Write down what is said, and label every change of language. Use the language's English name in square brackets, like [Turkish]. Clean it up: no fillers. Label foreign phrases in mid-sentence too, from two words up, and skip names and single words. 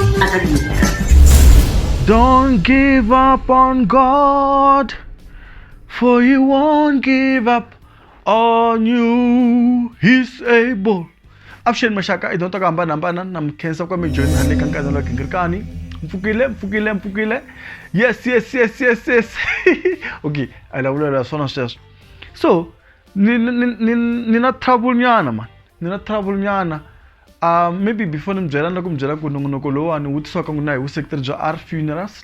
[English] Don't give up on God, for He won't give up on you. He's able. [Tsonga] Avuxeni maxaka, [English] I don't talk [Tsonga] hambanahambana na mkhensa kwa mijoyini handle ka Nkanelo wa Gingirikani. Mpfukile. Yes. [English] Okay, I love [Tsonga] swona sweswo. So, nina trouble nyana man. Nina trouble nyana. Maybe before nimbyela ku nongonoko lowani wu tisiwaka na hi vuseketeri bya R Funerals.